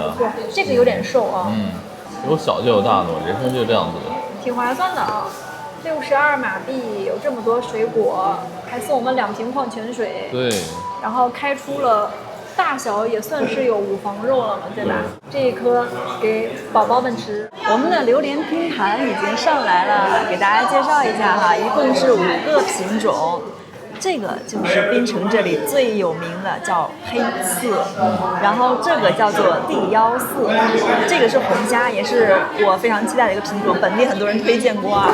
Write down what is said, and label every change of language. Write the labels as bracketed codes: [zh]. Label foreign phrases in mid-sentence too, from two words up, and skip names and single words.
[zh] 這個有點瘦啊。有小就有大的，人生就這樣子的。挺划算的啊，62馬幣，有這麼多水果，還送我們2瓶礦泉水。對。然後開出了大小也算是有5房肉了嘛，對吧？這一顆給寶寶們吃。我們的榴蓮拼盤已經上來了，給大家介紹一下哈，一共是5個品種。這個就是檳城這裡最有名的，叫黑刺，然後這個叫做地腰刺，這個是紅蝦，也是我非常期待的一個品種，本地很多人推薦過啊。